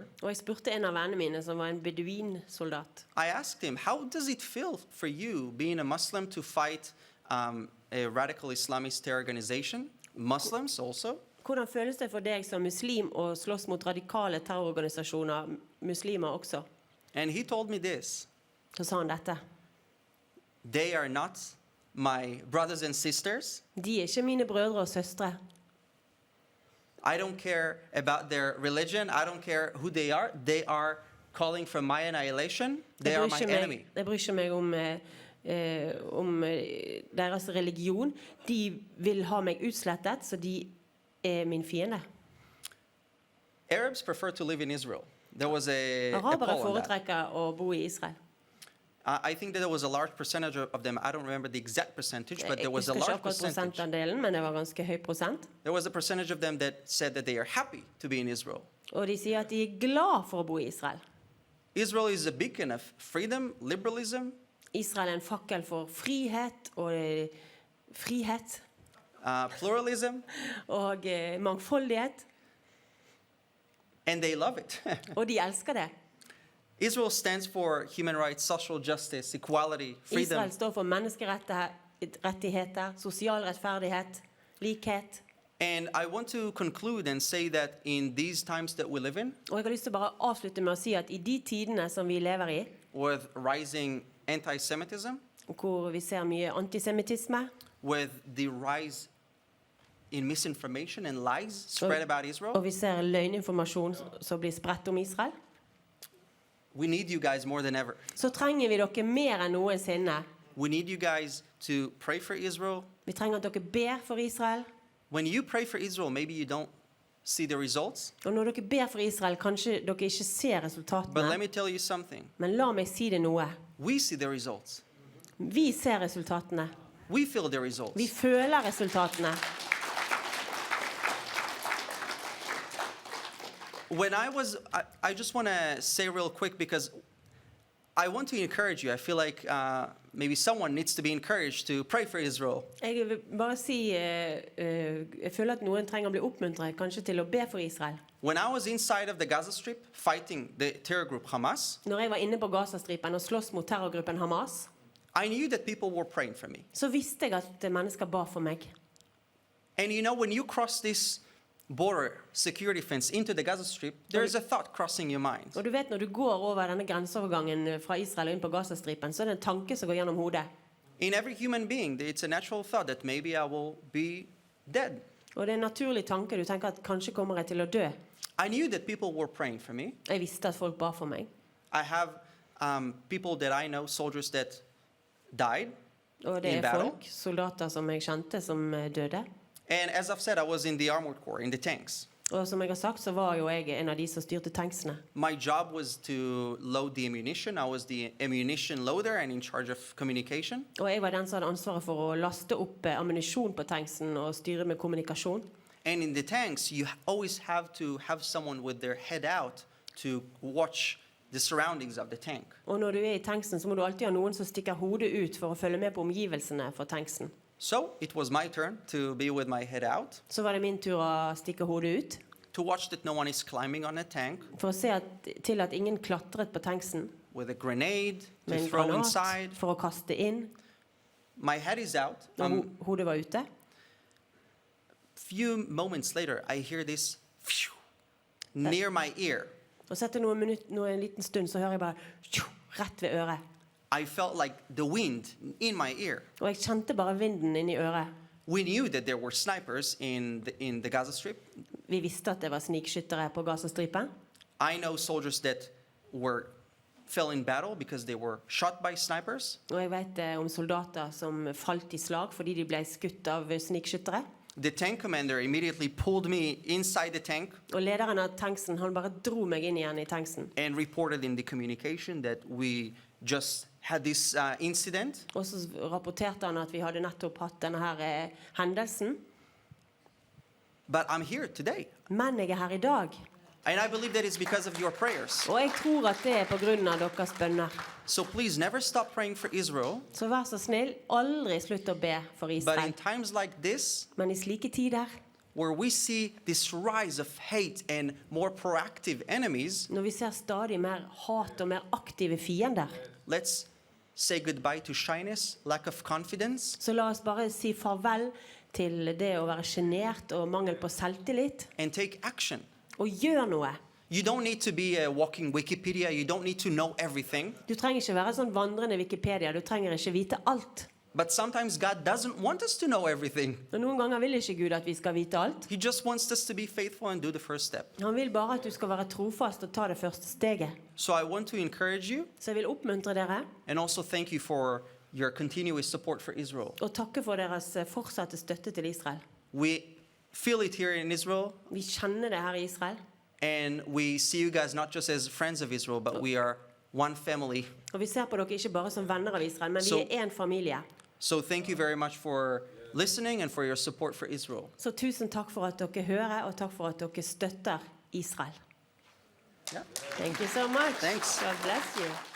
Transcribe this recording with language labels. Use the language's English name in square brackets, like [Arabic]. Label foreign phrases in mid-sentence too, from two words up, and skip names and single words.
[Norwegian] Og jeg spurte en av vennene mine som var en beduinsoldat. [English] I asked him, how does it feel for you, being a Muslim, to fight a radical Islamist terror organization? Muslims also? [Norwegian] Hvordan føles det for deg som muslim å slåss mot radikale terrororganisasjoner, muslimer også? [English] And he told me this: [Norwegian] Så sa han dette. [English] they are not my brothers and sisters. [Norwegian] De er ikke mine brødre og søstre. [English] I don't care about their religion. I don't care who they are. They are calling for my annihilation. They are my enemy. [Norwegian] Jeg bryr ikke meg om deres religion. De vil ha meg utslettet, så de er min fiende. [English] Arabs prefer to live in Israel. There was a [Norwegian] Arabere [English] poll on that. [Norwegian] foretrekker å bo i Israel. [English] I think that there was a large percentage of them. I don't remember the exact percentage, but [Norwegian] Jeg [English] there was a [Norwegian] husker ikke [English] large [Norwegian] akkurat [English] percentage. [Norwegian] prosentandelen, men det var ganske høy prosent. [English] There was a percentage of them that said that they are happy to be in Israel. [Norwegian] Og de sier at de er glad for å bo i Israel. [English] Israel is a beacon of freedom, liberalism, [Norwegian] Israel er en fakkel for frihet [English] pluralism, [Norwegian] og mangfoldighet, [English] and they love it. [Norwegian] og de elsker det. [English] Israel stands for human rights, social justice, equality, freedom. [Norwegian] Israel står for menneskerettigheter, sosial rettferdighet, likhet. [English] And I want to conclude and say that in these times that we live in, [Norwegian] Og jeg har lyst til å bare avslutte med å si at i de tidene som vi lever i, [English] with rising anti-Semitism, [Norwegian] hvor vi ser mye antisemittisme, [English] with the rise in misinformation and lies spread about [Norwegian] og [English] Israel, [Norwegian] vi ser løgninformasjon som blir spredt om Israel, [English] we need you guys more than ever. [Norwegian] så trenger vi dere mer enn noensinne. [English] We need you guys to pray for Israel. [Norwegian] Vi trenger at dere ber for Israel. [English] When you pray for Israel, maybe you don't see the results, [Norwegian] Og når dere ber for Israel, kanskje dere ikke ser [English] but let [Norwegian] resultatene. [English] me tell you something. [Norwegian] Men la meg si det noe. [English] We see the results. [Norwegian] Vi ser resultatene. [English] We feel the results. [Norwegian] Vi føler resultatene. [English] When I just want to say real quick because I want to encourage you. I feel like maybe someone needs to be encouraged to pray for Israel. [Norwegian] Jeg vil bare si, jeg føler at noen trenger å bli oppmuntret kanskje til å be for Israel. [English] When I was inside of the Gaza Strip fighting the terror group Hamas, [Norwegian] Når jeg var inne på Gazastripen og slåss mot terrorgruppen Hamas, [English] I knew that people were praying for me. [Norwegian] så visste jeg at mennesker ba for meg. [English] And you know, when you cross this border security fence into the Gaza Strip, there is a thought crossing your mind. [Norwegian] Og du vet, når du går over denne grenseovergangen fra Israel og inn på Gazastripen, så er det en tanke som går gjennom hodet. [English] In every human being, it's a natural thought that maybe I will be dead. [Norwegian] Og det er en naturlig tanke. Du tenker at kanskje kommer jeg til å dø. [English] I knew that people were praying for me. [Norwegian] Jeg visste at folk ba for meg. [English] I have people that I know, soldiers that died [Norwegian] Og det [English] in [Norwegian] er [English] battle. [Norwegian] folk, soldater som jeg kjente, som døde. [English] And as I've said, I was in the armored corps, in the tanks. [Norwegian] Og som jeg har sagt, så var jo jeg en av de som styrte tanksene. [English] My job was to load the ammunition. I was the ammunition loader and in charge of communication. [Norwegian] Og jeg var den som hadde ansvaret for å laste opp ammunisjon på tanksen og styre med kommunikasjon. [English] And in the tanks, you always have to have someone with their head out to watch the surroundings of the tank. [Norwegian] Og når du er i tanksen, så må du alltid ha noen som stikker hodet ut for å følge med på omgivelsene for tanksen. [English] So it was my turn to be with my head out, [Norwegian] Så var det min tur å stikke hodet ut, [English] to watch that no one is climbing on a tank [Norwegian] for å se til at ingen klatret på tanksen [English] with a grenade to [Norwegian] med en [English] throw [Norwegian] granat, [English] inside. [Norwegian] for å kaste inn. [English] My head is out. [Norwegian] Når hodet var ute. [English] Few moments later, I hear this phew, near my ear. [Norwegian] Og så etter en liten stund så hører jeg bare tjo, rett ved øret. [English] I felt like the wind in my ear. [Norwegian] Og jeg kjente bare vinden inn i øret. [English] We knew that there were snipers in the Gaza Strip. [Norwegian] Vi visste at det var snikskyttere på Gazastripen. [English] I know soldiers that fell in battle because they were shot by snipers. [Norwegian] Og jeg vet om soldater som falt i slag fordi de ble skutt av snikskyttere. [English] The tank commander immediately pulled me inside the tank [Norwegian] Og lederen av tanksen, han bare dro meg inn igjen i tanksen. [English] and reported in the communication that we just had this incident. [Norwegian] Og så rapporterte han at vi hadde nettopp hatt denne her hendelsen. [English] But I'm here today. [Norwegian] Men jeg er her i dag. [English] And I believe that it's because of your prayers. [Norwegian] Og jeg tror at det er på grunn av deres bønner. [English] So please never stop praying for Israel. [Norwegian] Så vær så snill, aldri slutt å be for [English] But in [Norwegian] Israel. [English] times like this, [Norwegian] Men i slike tider, [English] where we see this rise of hate and more proactive enemies, [Norwegian] når vi ser stadig mer hat og mer aktive fiender, [English] let's say goodbye to shyness, lack of confidence, [Norwegian] så la oss bare si farvel til det å være sjenert og mangel på selvtillit, [English] and take action. [Norwegian] og gjør noe. [English] You don't need to be a walking Wikipedia. You don't need to know everything. [Norwegian] Du trenger ikke være sånn vandrende Wikipedia, du trenger ikke vite alt. [English] But sometimes God doesn't want us to know everything. [Norwegian] Og noen ganger vil ikke Gud at vi skal vite alt. [English] He just wants us to be faithful and do the first step. [Norwegian] Han vil bare at du skal være trofast og ta det første steget. [English] So I want to encourage you [Norwegian] Så jeg vil oppmuntre dere [English] and also thank you for your continuous support for Israel. [Norwegian] og takke for deres fortsatte støtte til Israel. [English] We feel it here in Israel, [Norwegian] Vi kjenner det her i Israel, [English] and we see you guys not just as friends of Israel, but we are one family. [Norwegian] og vi ser på dere ikke bare som venner av Israel, men vi Så- er en familie. [English] So thank you very much for listening and for your support for Israel. [Norwegian] Så tusen takk for at dere hører, og takk for at dere støtter Israel. [English] Yeah. Thank you so much. Thanks. God bless you.